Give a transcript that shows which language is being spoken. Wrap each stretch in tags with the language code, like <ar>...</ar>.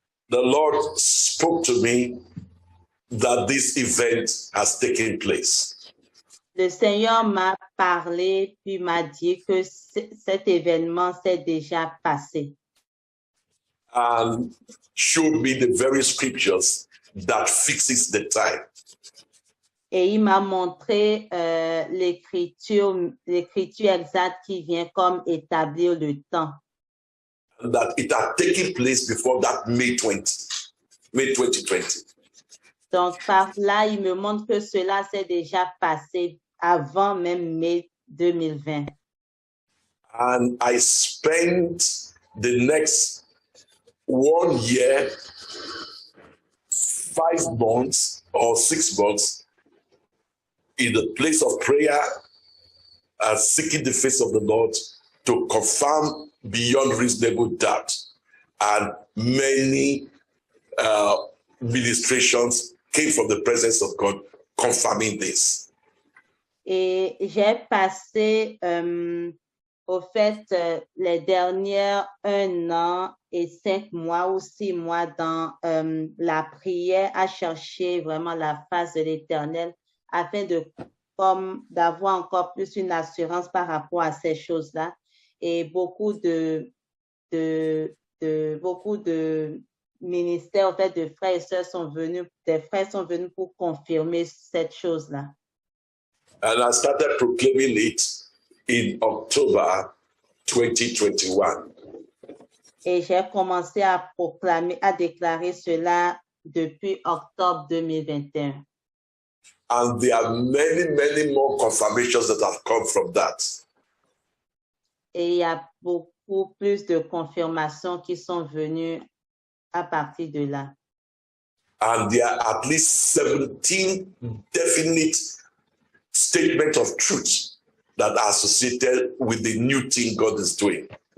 <en>the Lord spoke to me that this event has taken place.</en> <fr>le Seigneur m'a parlé puis m'a dit que cet événement s'est déjà passé.</fr> <en>And showed me the very scriptures that fixes the time.</en> <fr>Et il m'a montré l'écriture exacte qui vient comme établir le temps.</fr> <en>That it had taken place before that May 2020.</en> <fr>Donc, par là, il me montre que cela s'est déjà passé avant même mai 2020.</fr> <en>And I spent the next 1 year, 5 months or 6 months in the place of prayer, seeking the face of the Lord to confirm beyond reasonable doubt. And many ministrations came from the presence of God confirming this.</en> <fr>Et j'ai passé, au fait, les dernières 1 an et 5 mois ou 6 mois dans la prière à chercher vraiment la face de l'Éternel afin d'avoir encore plus une assurance par rapport à ces choses-là. Et beaucoup de ministères, en fait, de frères et sœurs sont venus, des frères sont venus pour confirmer cette chose-là.</fr> <en>And I started proclaiming it in October 2021.</en> <fr>Et j'ai commencé à déclarer cela depuis octobre 2021.</fr> <en>And there are many more confirmations that have come from that.</en> <fr>Et il y a beaucoup plus de confirmations qui sont venues à partir de là.</fr> <en>And there are at least 17 definite statements of truth that are associated with the new thing God is doing.</en>